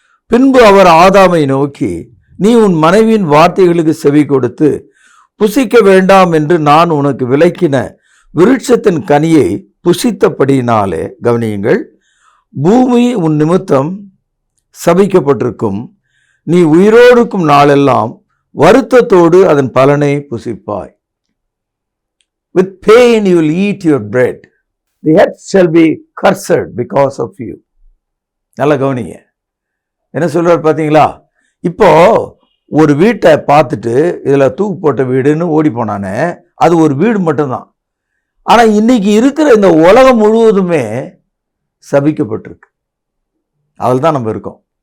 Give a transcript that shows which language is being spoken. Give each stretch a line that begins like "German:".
Tamil: பின்பு அவர் ஆதாமை நோக்கி, நீ உன் மனைவியின் வார்த்தைகளுக்கு செவி கொடுத்து புசிக்க வேண்டாம் என்று நான் உனக்கு விலக்கின விருட்சத்தின் கனியை புசித்தபடியினாலே, கவனியுங்கள், பூமி உன் நிமித்தம் சபிக்கப்பட்டிருக்கும், நீ உயிரோடுக்கும் நாளெல்லாம் வருத்தத்தோடு அதன் பலனை புசிப்பாய்.
English: With pain you will eat your bread. The earth shall be cursed because of you.
Tamil: நல்லா கவனிங்க, என்ன சொல்றாரு பார்த்தீங்களா? இப்போ ஒரு வீட்டை பார்த்துட்டு இதில் தூக்கு போட்ட வீடுன்னு ஓடி போனானே, அது ஒரு வீடு மட்டும்தான். ஆனால் இன்னைக்கு இருக்கிற இந்த உலகம் முழுவதுமே சபிக்கப்பட்டிருக்கு. அதில் தான் நம்ம இருக்கோம்.